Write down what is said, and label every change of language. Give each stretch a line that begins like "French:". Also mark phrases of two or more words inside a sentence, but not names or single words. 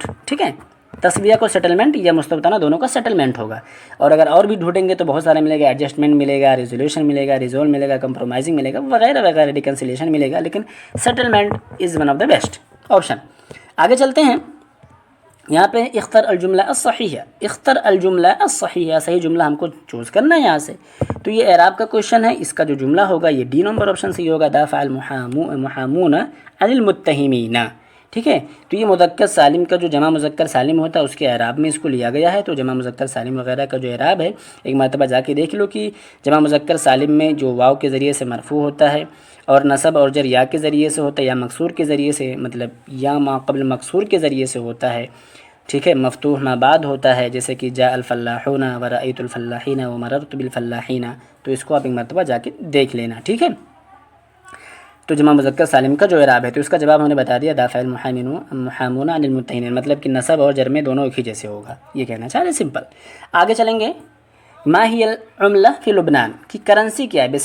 Hindi: ठीक है, तस्विया को सेटलमेंट या मुस्तवतना दोनों का सेटलमेंट होगा। और अगर और भी ढूंढेंगे तो बहुत सारे मिलेगा, एडजस्टमेंट मिलेगा, रिजोल्यूशन मिलेगा, रिजोल्व मिलेगा, कंप्रोमाइजिंग मिलेगा, वगैरह वगैरह, रिकन्सिलिएशन मिलेगा, लेकिन
English: settlement is one of the best option.
Hindi: आगे चलते हैं। यहाँ पे
Arabic: اختر الجملة الصحيحة، اختر الجملة الصحيحة,
Hindi: सही जुमला हमको चूज़ करना है यहाँ से। तो ये एराब का क्वेश्चन है, इसका जो जुमला होगा ये डी नंबर ऑप्शन सही होगा,
Arabic: دافع المحامون عن المتهمين.
Hindi: ठीक है, तो ये मुज़क्कर सालिम का जो जमा मुज़क्कर सालिम होता है उसके एराब में इसको लिया गया है। तो जमा मुज़क्कर सालिम वगैरह का जो एराब है, एक मरतबा जाके देख लो कि जमा मुज़क्कर सालिम में जो वाव के ज़रिए से मरफ़ू होता है और नसब और जर या के ज़रिए से होता है, या मकसूर के ज़रिए से, मतलब या मा क़ब्ल मकसूर के ज़रिए से होता है। ठीक है, मफ़तूह मा बाद होता है, जैसे कि
Arabic: جاء الفلاحون ورأيت الفلاحين ومررت بالفلاحين.
Hindi: तो इसको आप एक मरतबा जाके देख लेना। ठीक है, तो जमा मुज़क्कर सालिम का जो इराब है, तो इसका जवाब हमने बता दिया,
Arabic: دافع المحامون عن المتهمين,
Hindi: मतलब कि नसब और जर में दोनों एक ही जैसे होगा, ये कहना चाह रहे, सिंपल। आगे चलेंगे।
Arabic: ما هي العملة في لبنان,
Hindi: की करेंसी क्या है।